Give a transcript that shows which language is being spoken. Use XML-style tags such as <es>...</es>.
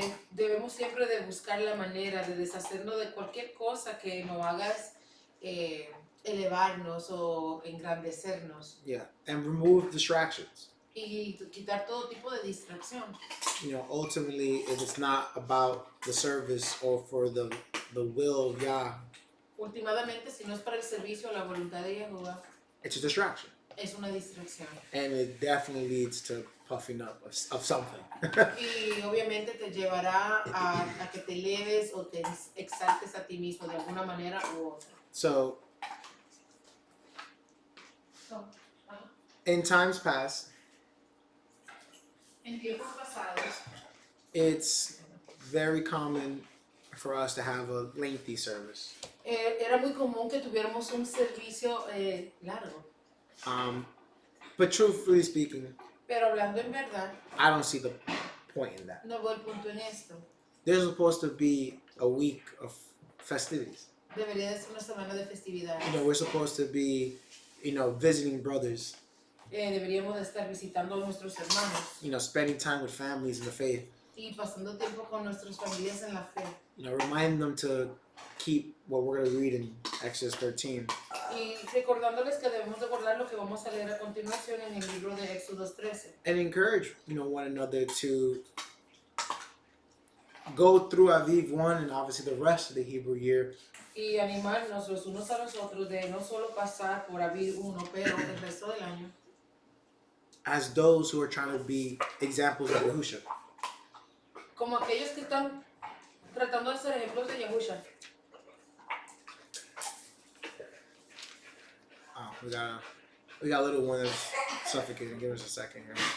<es>Debemos siempre de buscar la manera de deshacernos de cualquier cosa que nos hagas elevarnos o engrandecernos.</es> <en>Yeah, and remove distractions.</en> <es>Y quitar todo tipo de distracción.</es> <en>Ultimately, if it's not about the service or for the will of Yah,</en> <es>últimamente, si no es para el servicio o la voluntad de Jehová,</es> <en>it's a distraction.</en> <es>Es una distracción.</es> <en>And it definitely leads to puffing up of something.</en> <es>Y obviamente te llevará a que te eleves o te exaltes a ti mismo de alguna manera u otra.</es> <en>So in times past,</en> <es>en tiempos pasados,</es> <en>it's very common for us to have a lengthy service.</en> <es>Era muy común que tuviéramos un servicio largo.</es> <en>But truthfully speaking,</en> <es>pero hablando en verdad,</es> <en>I don't see the point in that.</en> <es>No veo el punto en esto.</es> <en>There's supposed to be a week of festivities.</en> <es>Debería de ser una semana de festividades.</es> <en>We're supposed to be, visiting brothers.</en> <es>Deberíamos de estar visitando a nuestros hermanos.</es> <en>Spending time with families in the faith.</en> <es>Y pasando tiempo con nuestras familias en la fe.</es> <en>Remind them to keep what we're going to read in Exodus 13.</en> <es>Y recordándoles que debemos de guardar lo que vamos a leer a continuación en el libro de Éxodo 13.</es> <en>And encourage, one another to go through Aviv 1 and obviously the rest of the Hebrew year.</en> <es>Y animarnos los unos a los otros de no solo pasar por Aviv 1, pero el resto del año.</es> <en>As those who are trying to be examples of Yahusha.</en> <es>Como aquellos que están tratando de ser ejemplos de Yahusha.</es> <en>We gotta We got a little one that's suffocating. Give us a second here.</en>